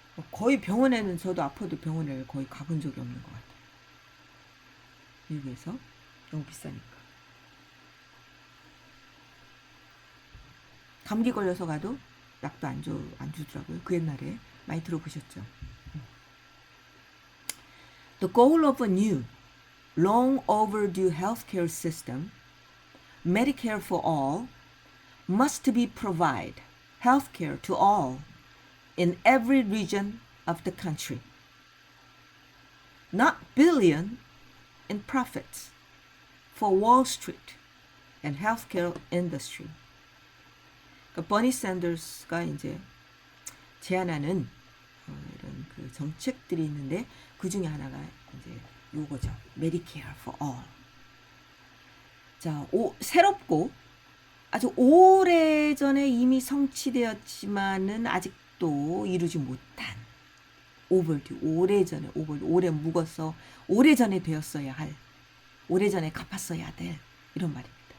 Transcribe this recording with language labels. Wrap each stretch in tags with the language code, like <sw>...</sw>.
<ko>거의 병원에는 저도 아파도 병원에 거의 가본 적이 없는 것 같아요. 미국에서 너무 비싸니까. 감기 걸려서 가도 약도 안 주더라고요. 그 옛날에 많이 들어보셨죠?</ko> <en>The goal of a new, long overdue healthcare system, Medicare for all, must be provide healthcare to all in every region of the country. Not billion in profits for Wall Street and healthcare industry.</en> <ko>그러니까 버니 샌더스가 이제 제안하는 이런 그 정책들이 있는데 그 중에 하나가 이제 요거죠.</ko> <en>Medicare for all.</en> <ko>자, 새롭고 아주 오래전에 이미 성취되었지만은 아직도 이루지 못한 overdue, 오래 묵어서 오래전에 되었어야 할, 오래전에 갚았어야 될 이런 말입니다.</ko>